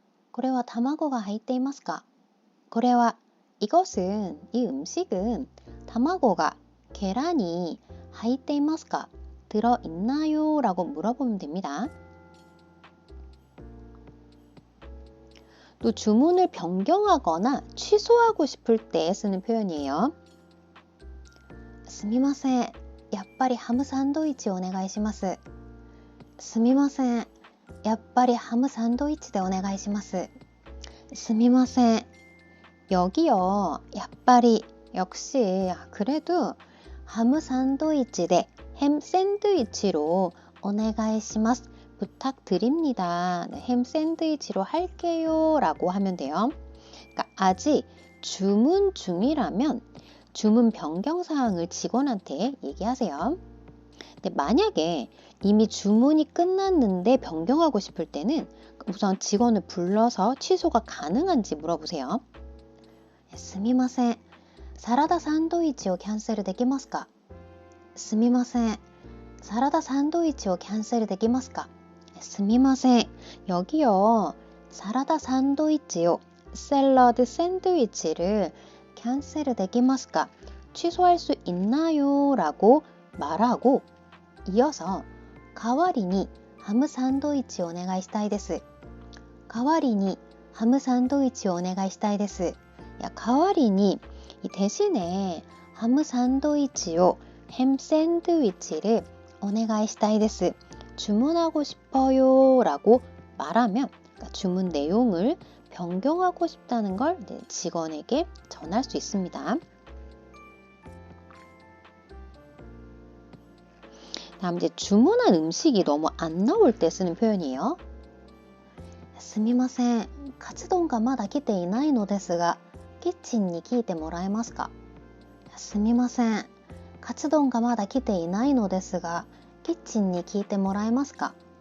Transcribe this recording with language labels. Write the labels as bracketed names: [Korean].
[Japanese] これは卵が入っていますか?これは [Korean] 이것은 이 음식은 [Japanese] 卵が [Korean] 계란이 [Japanese] 入っていますか? [Korean] 들어있나요? 라고 물어보면 됩니다. 또 주문을 변경하거나 취소하고 싶을 때 쓰는 표현이에요. [Japanese] すみません。やっぱりハムサンドイッチお願いします。すみません。やっぱりハムサンドイッチでお願いします。すみません. [Korean] 여기요. [Japanese] やっぱり [Korean] 역시 그래도 하무 산도이치 대 햄 샌드위치로 [Japanese] お願いします. [Korean] 부탁드립니다. 네, 햄 샌드위치로 할게요 라고 하면 돼요. 그러니까 아직 주문 중이라면 주문 변경 사항을 직원한테 얘기하세요. 근데 만약에 이미 주문이 끝났는데 변경하고 싶을 때는 우선 직원을 불러서 취소가 가능한지 물어보세요. [Japanese] すみません. 사라다 산도이치を 캔슬できますか? すみません. [Korean] 사라다 샌드위치요 캔슬 [Japanese] できますか? すみません. [Korean] 여기요. 사라다 샌드위치요. 샐러드 샌드위치를 캔슬 [Japanese] できますか? [Korean] 취소할 수 있나요? 라고 말하고 이어서 [Japanese] 代わりにハムサンドイッチをお願いしたいです. 代わりにハムサンドイッチをお願いしたいです. [Korean] 야, [Japanese] 代わりに [Korean] 이 대신에 하무 샌드위치요. 햄 샌드위치를 [Japanese] お願いしたいです. [Korean] 주문하고 싶어요 라고 말하면 그러니까 주문 내용을 변경하고 싶다는 걸 직원에게 전할 수 있습니다. 다음 이제 주문한 음식이 너무 안 나올 때 쓰는 표현이에요. [Japanese] すみません. カツ丼がまだ来ていないのですがキッチンに聞いてもらえますか?すみません. カツ丼がまだ来ていないのですがキッチンに聞いてもらえますか?